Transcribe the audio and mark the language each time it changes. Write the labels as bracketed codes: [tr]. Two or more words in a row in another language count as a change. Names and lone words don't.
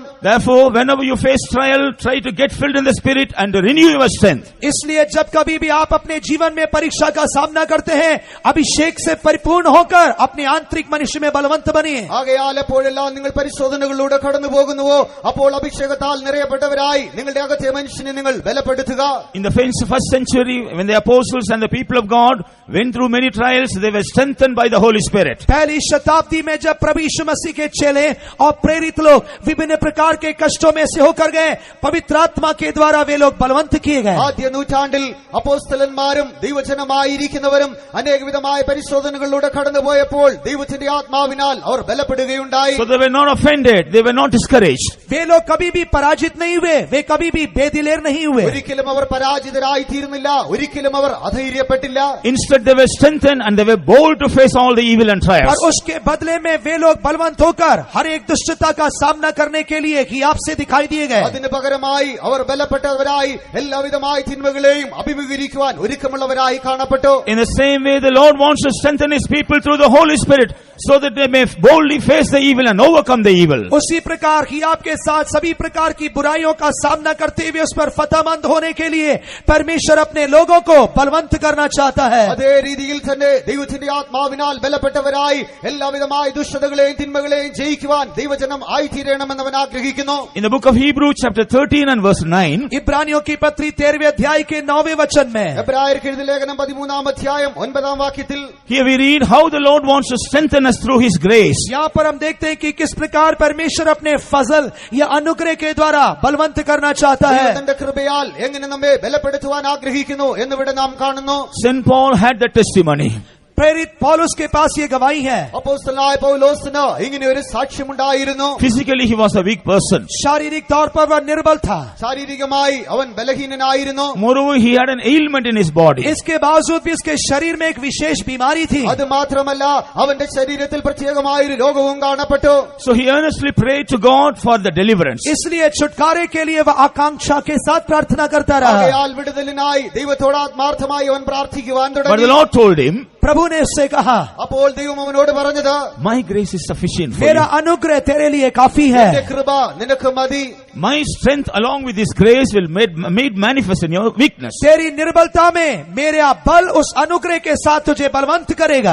[en] Therefore, whenever you face trial, try to get filled in the Spirit and to renew your strength. [hi] इसलिए जब कभी भी आप अपने जीवन में परीक्षा का सामना करते हैं, अभिषेक से परिपूर्ण होकर अपने आंतरिक मनुष्य में बलवंत बनिए. [ml] ആകയാൽ എപ്പോഴെല്ലാം നിങ്ങൾ പരിശോധനകളിലൂടെ കടന്നു പോകുന്നുവോ അപ്പോൾ അഭിഷേകത്താൽ നിറയപ്പെട്ടവരായി നിങ്ങളുടെ അകത്തെ മനുഷ്യനെ നിങ്ങൾ ബലപ്പെടുത്തുക. [en] In the first century, when the apostles and the people of God went through many trials, they were strengthened by the Holy Spirit. [hi] पहली शताब्दी में जब प्रभु यीशु मसीह के चेले और प्रेरित लोग विभिन्न प्रकार के कष्टों में से होकर गए, पवित्र आत्मा के द्वारा वे लोग बलवंत किए गए. [ml] ആദ്യ നൂറ്റാണ്ടിൽ അപ്പോസ്തലന്മാരും ദൈവജനമായിരിക്കുന്നവരും അനേകവിധമായ പരിശോധനകളിലൂടെ കടന്നുപോയപ്പോൾ ദൈവത്തിന്റെ ആത്മാവിനാൽ അവർ ബലപ്പെടുകയുണ്ടായി. [en] So they were not offended, they were not discouraged. [hi] वे लोग कभी भी पराजित नहीं हुए, वे कभी भी बेदिलेर नहीं हुए. [ml] ഒരിക്കലും അവർ പരാജിതരായി തീർന്നില്ല, ഒരിക്കലും അവർ അധൈര്യപ്പെട്ടില്ല. [en] Instead, they were strengthened and they were bold to face all the evil and trials. [hi] और उसके बदले में वे लोग बलवंत होकर हर एक दुष्टता का सामना करने के लिए हियाब से दिखाई दिए गए. [ml] അതിന് പകരമായി അവർ ബലപ്പെട്ടവരായി എല്ലാവിധമായ തിന്മകളെയും അഭിമുഖീകരിക്കുവാൻ ഒരുക്കമുള്ളവരായി കാണപ്പെട്ടു. [en] In the same way, the Lord wants to strengthen His people through the Holy Spirit, so that they may boldly face the evil and overcome the evil. [hi] उसी प्रकार हियाब के साथ सभी प्रकार की बुराइयों का सामना करते हुए उस पर फतहमंद होने के लिए परमेश्वर अपने लोगों को बलवंत करना चाहता है. [ml] അതേ രീതിയിൽ തന്നെ ദൈവത്തിന്റെ ആത്മാവിനാൽ ബലപ്പെട്ടവരായി എല്ലാവിധമായ ദുഷ്ടതകളെയും തിന്മകളെയും ജയിക്കുവാൻ ദൈവജനം ആയിത്തീരണമെന്ന് അവൻ ആഗ്രഹിക്കുന്നു. [en] In the book of Hebrews chapter 13 and verse 9, [hi] इब्रानियों की पत्री 13वें अध्याय के 9वें वचन में [ml] എബ്രായർക്ക് എഴുതിയ ലേഖനം 13-ാം 9-ാം വാക്യത്തിൽ [en] here we read how the Lord wants to strengthen us through His grace. [hi] यहाँ पर हम देखते हैं कि किस प्रकार परमेश्वर अपने फजल या अनुग्रह के द्वारा बलवंत करना चाहता है. [ml] തന്റെ കൃപയാൽ എങ്ങനെ നമ്മെ ബലപ്പെടുത്തുവാൻ ആഗ്രഹിക്കുന്നു എന്നിവിടെ നാം കാണുന്നു. [en] St. Paul had that testimony. [hi] प्रेरित पौलुस के पास ये गवाही है. [ml] അപ്പോസ്തലനായ പൗലോസിന് ഇങ്ങനെ ഒരു സാക്ഷ്യമുണ്ടായിരുന്നു. [en] Physically, he was a weak person. [hi] शारीरिक तौर पर वह निर्बल था. [ml] ശാരീരികമായി അവൻ ബലഹീനനായിരുന്നു. [en] Moreover, he had an ailment in his body. [hi] इसके बावजूद भी उसके शरीर में एक विशेष बीमारी थी. [ml] അത് മാത്രമല്ല അവന്റെ ശരീരത്തിൽ പ്രത്യേകമായ ഒരു രോഗവും കാണപ്പെട്ടു. [en] So he earnestly prayed to God for the deliverance. [hi] इसलिए छुटकारे के लिए वह आकांक्षा के साथ प्रार्थना करता रहा. [ml] ആകയാൽ വിടുതലിനായി ദൈവത്തോട് ആത്മാർത്ഥമായി അവൻ പ്രാർത്ഥിക്കുവാൻ [en] But the [ml] തുടങ്ങി. [en] Lord told him, [hi] प्रभु ने उससे कहा, [ml] അപ്പോൾ ദൈവം അവനോട് പറഞ്ഞത്, [en] My grace is sufficient for [hi] मेरा [en] you. [hi] अनुग्रह तेरे लिए काफी है. [ml] എന്റെ കൃപ നിനക്ക് മതി. [en] My strength along with this grace will made manifest in your weakness. [hi] तेरी निर्बलता में मेरा बल उस अनुग्रह के साथ तुझे बलवंत करेगा.